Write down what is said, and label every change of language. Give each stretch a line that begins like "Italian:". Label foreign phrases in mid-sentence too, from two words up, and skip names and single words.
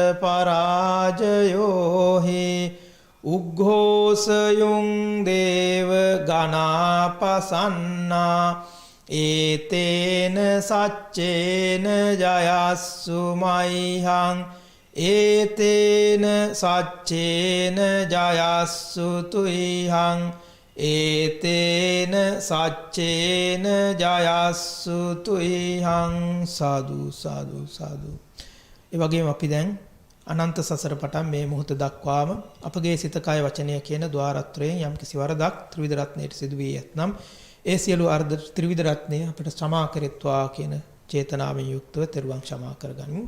Pali: පරාජයෝහි උග්ඝෝසයුං දේව ඝනාපසන්නා ඒතේන සච්චේන ජයස්සු මයිහං ඒතේන සච්චේන ජයස්සු තුයිහං ඒතේන සච්චේන ජයස්සු තුයිහං සාදු සාදු සාදු.
Sinhala: ඒ වගේම අපි දැන් අනන්ත සසර පටන් මේ මොහොත දක්වාම අපගේ සිත කය වචනය කියන ద్వාරත්‍රයෙන් යම් කිසි වරදක් ත්‍රිවිධ රත්නයට සිදු වී ඇතනම් ඒ සියලු අර්ධ ත්‍රිවිධ රත්නය අපට ක්ෂමා කෙරෙත්වා කියන චේතනාවෙන් යුක්තව තෙරුවන් ක්ෂමා කරගනිමු.